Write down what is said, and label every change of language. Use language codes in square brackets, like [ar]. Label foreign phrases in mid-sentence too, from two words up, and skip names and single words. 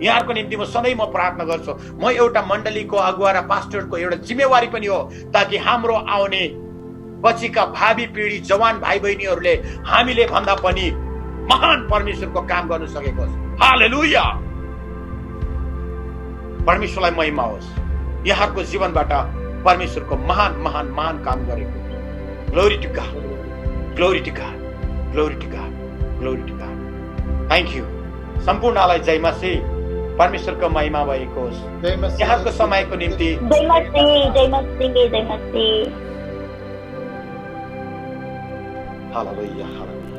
[ne] यहाँहरूको निम्ति म सधैँ म प्रार्थना गर्छु। म एउटा मण्डलीको अगुवा र पास्टरको एउटा जिम्मेवारी पनि हो, ताकि हाम्रो आउने पछिका भावी पिढी जवान भाइ बहिनीहरूले हामीले भन्दा पनि महान परमेश्वरको काम गर्न सकेको होस्। हालेलुया, परमेश्वरलाई महिमा होस्। यहाँहरूको जीवनबाट परमेश्वरको महान महान महान काम गरेको। [en] Glory to God, Glory to God, Glory to God, Glory to God. Thank you. [ne] सम्पूर्णलाई जय मसीह, परमेश्वरको महिमा भएको होस्। यहाँको समयको निम्ति जय मसीह, जय मसीह, जय मसीह। हालेलुया, हालेलुया।